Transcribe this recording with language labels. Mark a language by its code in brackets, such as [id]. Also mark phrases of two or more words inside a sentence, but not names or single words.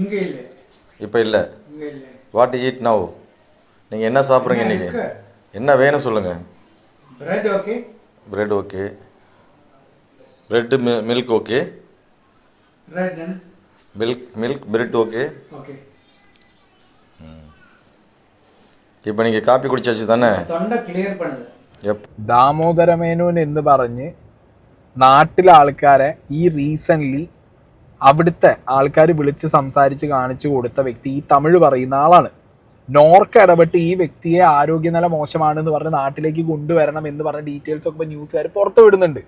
[ta] இப்போ இல்லை. [en] what eat now? [ta] நீங்கள் என்ன சாப்பிட்றீங்க இன்னைக்கு? என்ன வேணும் சொல்லுங்கள். [en] bread okay, bread okay, bread milk okay, milk bread okay. okay. [ta] இப்போ நீங்கள் [ml] കാപ്പി കുടിച്ചാச்சு [ta] தானே? தொண்டை க்ளியர் பண்ணது. [ml] ദാമോദരമേനോൻ എന്ന് പറഞ്ഞ് നാട്ടിലെ ആൾക്കാരെ ഈ റീസെൻ്റ്ലി അവിടുത്തെ ആൾക്കാർ വിളിച്ച് സംസാരിച്ച് കാണിച്ചു കൊടുത്ത വ്യക്തി ഈ തമിഴ് പറയുന്ന ആളാണ്. നോർക്ക് ഇടപെട്ട് ഈ വ്യക്തിയെ ആരോഗ്യനില മോശമാണെന്ന് പറഞ്ഞ് നാട്ടിലേക്ക് കൊണ്ടുവരണം എന്ന് പറഞ്ഞ ഡീറ്റെയിൽസ് ഒക്കെ ന്യൂസുകാർ പുറത്തു വിടുന്നുണ്ട്.